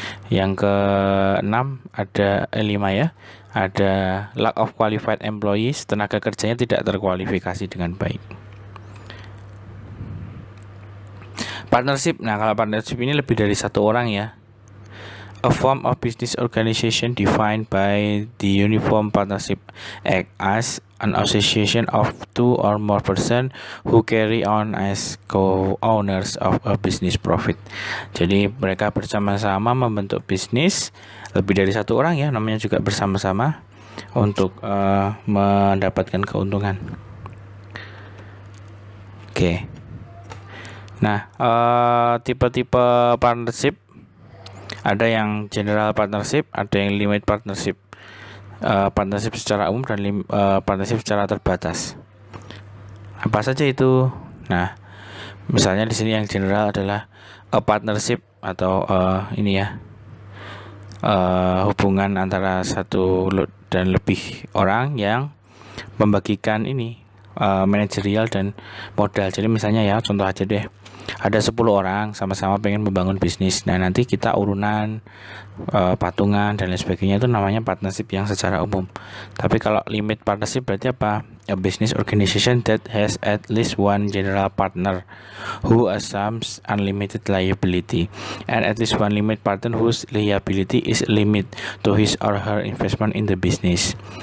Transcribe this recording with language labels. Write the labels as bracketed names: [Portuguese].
[Indonesian] Yang ke-6 ada 5 ya, ada [English] lack of qualified employees, [Indonesian] tenaga kerjanya tidak terkualifikasi dengan baik. Partnership, nah kalau partnership ini lebih dari satu orang ya. [English] A form of business organization defined by the Uniform Partnership Act as an association of 2 or more persons who carry on as co-owners of a business profit. [Indonesian] Jadi mereka bersama-sama membentuk bisnis, lebih dari satu orang ya, namanya juga bersama-sama untuk mendapatkan keuntungan. Nah, tipe-tipe partnership Ada yang general partnership, ada yang limit partnership, partnership secara umum dan partnership secara terbatas. Apa saja itu? Nah, misalnya di sini yang general adalah a partnership atau ini ya, hubungan antara satu dan lebih orang yang membagikan ini manajerial dan modal. Jadi misalnya ya, contoh aja deh, ada 10 orang sama-sama pengen membangun bisnis. Nah, nanti kita urunan, patungan dan lain sebagainya, itu namanya partnership yang secara umum. Tapi kalau limit partnership berarti apa? [English] A business organization that has at least one general partner who assumes unlimited liability and at least one limit partner whose liability is limit to his or her investment in the business.